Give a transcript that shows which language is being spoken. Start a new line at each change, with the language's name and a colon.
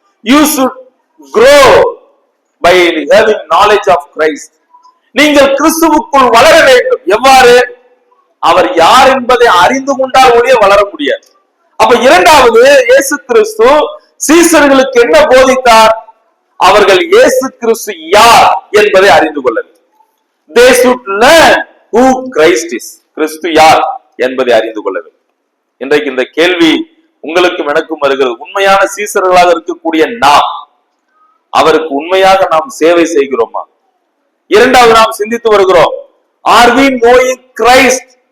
English: You should grow by having knowledge of Christ.
Tamil: நீங்கள் கிறிஸ்துவுக்குள் வளர வேண்டும். எவ்வாறு? அவர் யார் என்பதை அறிந்து கொண்டால் ஒழிய வளர முடியாது. அப்ப இரண்டாவது, இயேசு கிறிஸ்து சீசர்களுக்கு என்ன போதித்தார்? அவர்கள் இயேசு கிறிஸ்து யார் என்பதை அறிந்து கொள்ள வேண்டும்.
English: They should learn who Christ is.
Tamil: கிறிஸ்து யார் என்பதை அறிந்து கொள்ள வேண்டும். இன்றைக்கு இந்த கேள்வி உங்களுக்கும் எனக்கும் வருகிறது. உண்மையான சீசர்களாக இருக்கக்கூடிய நாம் அவருக்கு உண்மையாக நாம் சேவை செய்கிறோமா? இரண்டாவது, நாம் சிந்தித்து வருகிறோம்,
English: Are we knowing Christ?